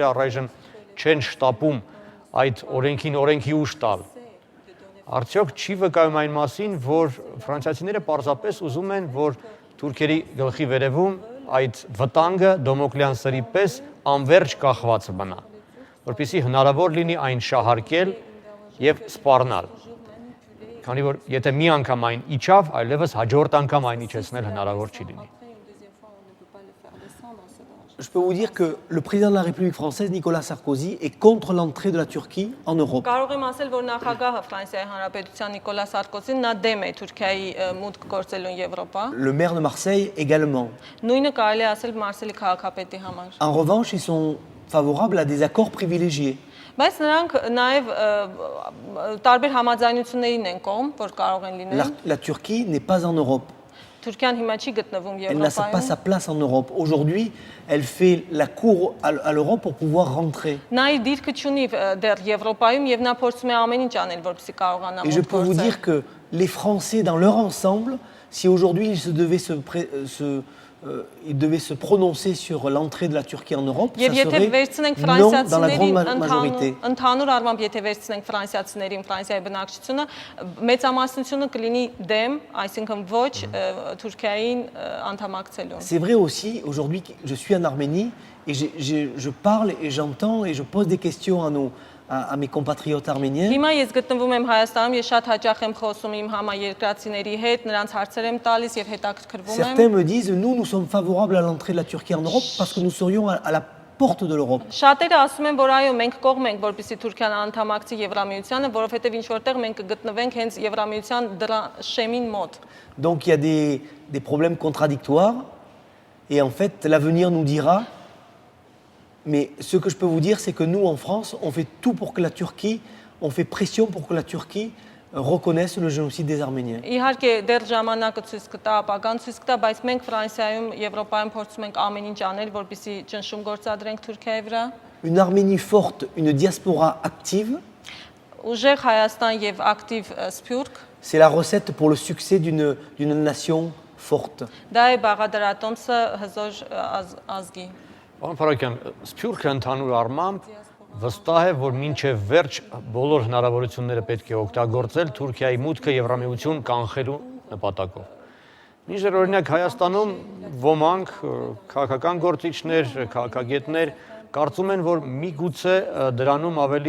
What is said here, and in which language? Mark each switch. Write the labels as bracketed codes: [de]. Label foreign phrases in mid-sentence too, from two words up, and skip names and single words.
[hy] առայժմ չեն շտապում այդ օրենքի ուժ տալ։ Արդյոք չի վկայում այն մասին, որ ֆրանսիացիները պարզապես ուզում են, որ թուրքերի գլխի վերևում այդ վտանգը Դոմոկլեան սրի պես անverջ կախված մնա, որպեսզի հնարավոր լինի այն շահարկել եւ սպառնալ։ Քանի որ եթե մի անգամ այն իջավ, այլևս հաջորդ անգամ այն իջեցնել հնարավոր չի լինի։ [fr] Je peux vous dire que le président de la République française, Nicolas Sarkozy, est contre l'entrée de la Turquie en Europe. [hy] Կարող եմ ասել, որ նախագահը Ֆրանսիայի Հանրապետության Նիկոլա Սարկոզին նա դեմ է Թուրքիայի մուտք գործելուն Եվրոպա։ [fr] Le maire de Marseille également. [hy] Նույնը կարելի է ասել Մարսելի քաղաքապետի համար։ [fr] En revanche, ils sont favorables à des accords privilégiés. [hy] Բայց նրանք նաև տարբեր համաձայնություններին են կողմ, որ կարող են լինել։ [fr] La Turquie n'est pas en Europe. [hy] Թուրքիան հիմա չի գտնվում [fr] Elle n'a pas sa [hy] Եվրոպայում։ [fr] place en Europe. Aujourd'hui, elle fait la cour à l'Europe pour pouvoir rentrer. [hy] Նա իր դիրքը չունի դեռ Եվրոպայում եւ նա փորձում է ամեն ինչ անել, որպեսզի կարողանա [fr] Et je [hy] մուտք [fr] peux vous [hy] գործել։ [fr] dire que les Français, dans leur ensemble, si aujourd'hui ils devaient se prononcer sur l'entrée de la Turquie en Europe, ça [hy] Եվ եթե [fr] serait [hy] վերցնենք [fr] non dans la grande [hy] ֆրանսիացիներին [fr] majorité. [hy] ընդհանուր առմամբ եթե վերցնենք ֆրանսիացիներին, Ֆրանսիայի բնակչությունը, մեծամասնությունը կլինի դեմ, այսինքն ոչ Թուրքիային անդամակցելուն։ [fr] C'est vrai aussi, aujourd'hui, je suis en Arménie et je parle et j'entends et je pose des questions à mes compatriotes arméniens. [hy] Հիմա ես գտնվում եմ Հայաստանում, ես շատ հաճախ եմ խոսում իմ համաերկրացիների հետ, նրանց հարցեր եմ տալիս եւ հետաքրքրվում եմ։ [fr] Certains me disent, nous sommes favorables à l'entrée de la Turquie en Europe parce que nous serions à la porte de l'Europe. [hy] Շատերը ասում են, որ այո, մենք կողմ ենք, որպեսզի Թուրքիան անդամակցի Եվրամիությանը, որովհետեւ ինչ որտեղ մենք կգտնվենք հենց Եվրամիության դրա շեմին մոտ։ [fr] Donc il y a des problèmes contradictoires et en fait l'avenir nous dira. Mais ce que je peux vous dire, c'est que nous, en France, on fait tout pour que la Turquie, on fait pression pour que la Turquie reconnaisse le génocide des Arméniens. [hy] Իհարկե դեռ ժամանակը ցույց կտա, ապագան ցույց կտա, բայց մենք Ֆրանսիայում, Եվրոպայում փորձում ենք ամեն ինչ անել, որպեսզի ճնշում գործադրենք Թուրքիայի վրա։ [fr] Une Arménie forte, une diaspora active, [hy] Ուժեղ Հայաստան եւ ակտիվ Սփյուռք, [fr] c'est la recette pour le succès d'une nation forte. [hy] դա է բաղադրատոմսը հզոր ազգի։ Պարոն Փարաքյան, Սփյուռքը ընդհանուր առմամբ վստահ է, որ մինչև վերջ բոլոր հնարավորությունները պետք է օգտագործել Թուրքիայի մուտքը Եվրամիություն կանխելու նպատակով։ Մինչդեռ օրինակ Հայաստանում ոմանք քաղաքական գործիչներ, քաղաքագետներ կարծում են, որ միգուցե դրանում ավելի